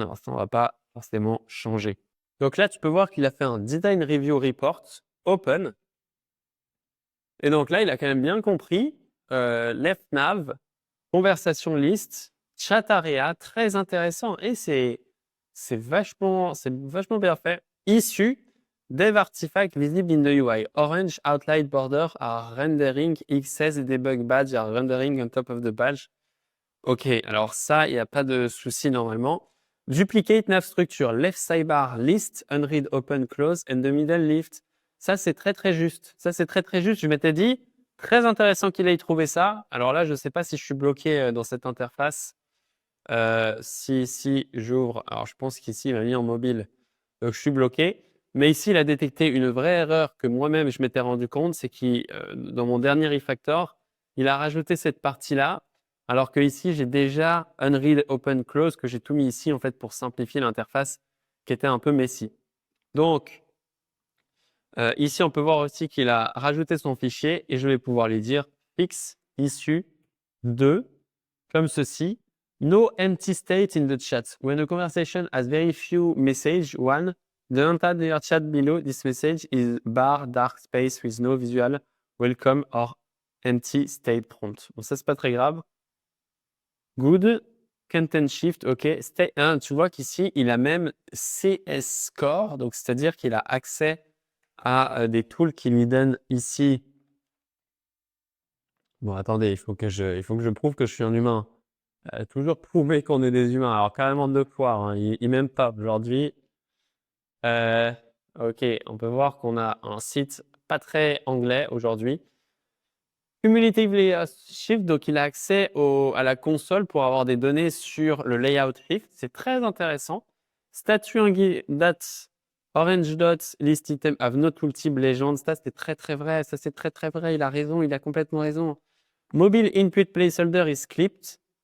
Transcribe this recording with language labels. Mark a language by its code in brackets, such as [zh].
[fr] Alors ça, on ne va pas forcément changer. Donc là, tu peux voir qu'il a fait un Design Review Report Open. Et donc là, il a quand même bien compris. [en] Left nav, conversation list, chat area, [fr] très intéressant. Et c'est vachement bien fait. [en] Issue, dev artifact visible in the UI. Orange outline border are rendering XS et debug badge are rendering on top of the badge. [fr] Ok, alors ça, il n'y a pas de souci normalement. [en] Duplicate nav structure, left sidebar list, unread open close, and the middle lift. [fr] Ça, c'est très, très juste. Ça, c'est très, très juste. Je m'étais dit, très intéressant qu'il ait trouvé ça. Alors là, je ne sais pas si je suis bloqué dans cette interface. Si j'ouvre, alors je pense qu'ici, il m'a mis en mobile. Donc, je suis bloqué. Mais ici, il a détecté une vraie erreur que moi-même, je m'étais rendu compte. C'est que dans mon dernier refactor, il a rajouté cette partie-là. Alors que ici, j'ai déjà Unread Open Close que j'ai tout mis ici en fait pour simplifier l'interface qui était un peu messy. Donc, ici, on peut voir aussi qu'il a rajouté son fichier et je vais pouvoir lui dire [en] fix issue 2 [fr] comme ceci. [en] No empty state in the chat. When a conversation has very few messages, one, the entire chat below this message is bar dark space with no visual welcome or empty state prompt. [fr] Bon, ça, c'est pas très grave. [en] Good. Content shift, ok. [fr] Tu vois qu'ici, il a même CS score, donc c'est-à-dire qu'il a accès à des tools qui lui donnent ici. Bon, attendez, il faut que je prouve que je suis un humain. Toujours prouver qu'on est des humains. Alors, carrément deux fois, hein. Il m'aime pas aujourd'hui. Ok, on peut voir qu'on a un site pas très anglais aujourd'hui. Cumulative Layout Shift, donc il a accès à la console pour avoir des données sur le layout shift. C'est très intéressant. [en] Statue dot, orange dot, list item have no tooltip legend. [fr] Ça, c'est très très vrai. Ça, c'est très très vrai. Il a raison. Il a complètement raison. [en] Mobile input placeholder is clipped.